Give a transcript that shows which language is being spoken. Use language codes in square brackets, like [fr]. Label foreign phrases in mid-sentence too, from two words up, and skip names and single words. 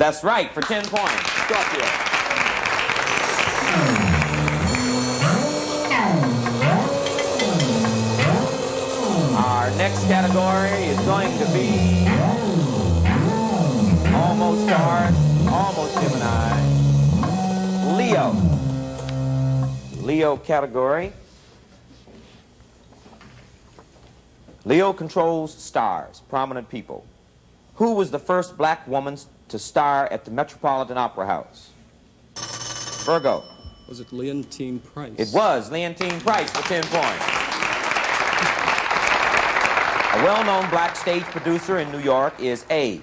[en] That's right, for 10 points. Scorpio. Our next category is going to be almost Taurus, almost Gemini. Leo. Leo category. Leo controls stars, prominent people. Who was the first black woman to star at the Metropolitan Opera House? Virgo. Was it Leontine Price? It was Leontine Price for 10 points. A well-known black stage producer in New York is A.